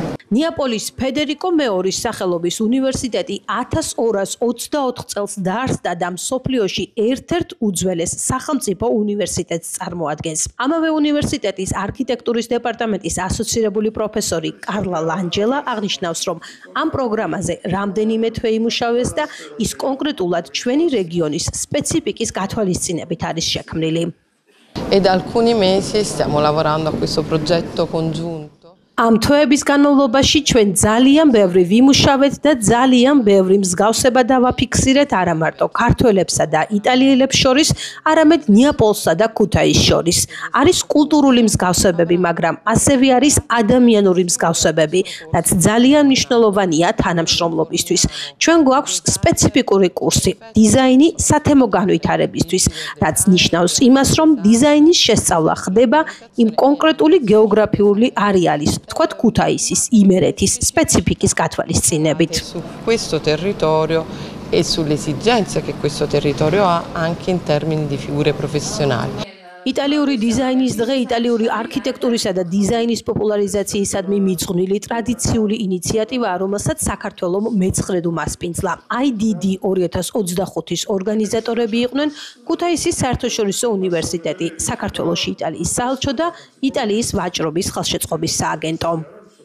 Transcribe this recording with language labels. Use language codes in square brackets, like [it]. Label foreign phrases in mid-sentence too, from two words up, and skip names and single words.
[ka] ნეაპოლის ფედერიკო მეორის სახელობის უნივერსიტეტი 1224 წელს დაარსდა და მსოფლიოში ერთ-ერთ უძველეს სახელმწიფო უნივერსიტეტს წარმოადგენს. ამავე უნივერსიტეტის არქიტექტურის დეპარტამენტის ასოცირებული პროფესორი კარლა ლანჯელა აღნიშნავს, რომ ამ პროგრამაზე რამდენიმე თვე იმუშავეს და ის კონკრეტულად ჩვენი რეგიონის სპეციფიკის გათვალისწინებით არის შექმნილი. [it] E da alcuni mesi stiamo lavorando a questo progetto congiunto. [ka] ამ თვეების განმავლობაში ჩვენ ძალიან ბევრი ვიმუშავეთ და ძალიან ბევრი მსგავსება დავაფიქსირეთ არა მარტო ქართველებსა და იტალიელებს შორის, არამედ ნეაპოლსა და ქუთაისს შორის. არის კულტურული მსგავსებები, მაგრამ ასევე არის ადამიანური მსგავსებები, რაც ძალიან მნიშვნელოვანია თანამშრომლობისთვის. ჩვენ გვაქვს სპეციფიკური კურსი დიზაინი სათემო განვითარებისთვის, რაც ნიშნავს იმას, რომ დიზაინის შესწავლა ხდება იმ კონკრეტული გეოგრაფიული არეალის, თქვათ ქუთაისის, იმერეთის სპეციფიკის გათვალისწინებით. [it] Su questo territorio e sulle esigenze che questo territorio ha anche in termini di figure professionali. [ka] იტალიური დიზაინის დღე იტალიური არქიტექტურისა და დიზაინის პოპულარიზაციისადმი მიძღვნილი ტრადიციული ინიციატივაა, რომელსაც საქართველოს მეცხრედ უმასპინძლა. IDD 2025-ის ორგანიზატორები იყვნენ ქუთაისის საერთაშორისო უნივერსიტეტი, საქართველოში იტალიის საელჩო და იტალიის ვაჭრობის ხელშეწყობის სააგენტო.